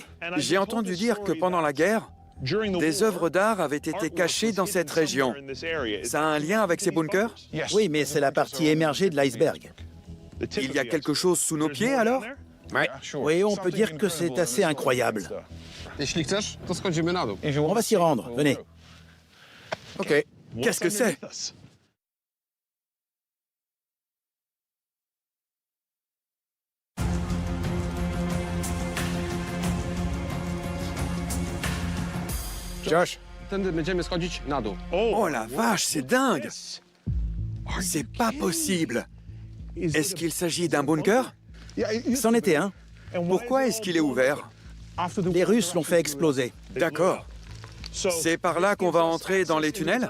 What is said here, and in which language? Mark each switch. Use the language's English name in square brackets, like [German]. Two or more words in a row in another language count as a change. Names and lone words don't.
[French] J'ai entendu dire que pendant la guerre, des œuvres d'art avaient été cachées dans cette région. Ça a un lien avec ces bunkers? Oui, mais c'est la partie émergée de l'iceberg. Il y a quelque chose sous nos pieds alors? Oui, on peut dire que c'est assez incroyable. [Polish] Jeśli chcesz, to schodzimy na dół. [French] On va s'y rendre, venez. Ok. Qu'est-ce que c'est? Josh. [Polish] Tędy będziemy schodzić na dół. [French] Oh la vache, c'est dingue! C'est pas possible! Est-ce qu'il s'agit d'un bunker? C'en était un. Pourquoi est-ce qu'il est ouvert? Les Russes l'ont fait exploser. D'accord. C'est par là qu'on va entrer dans les tunnels?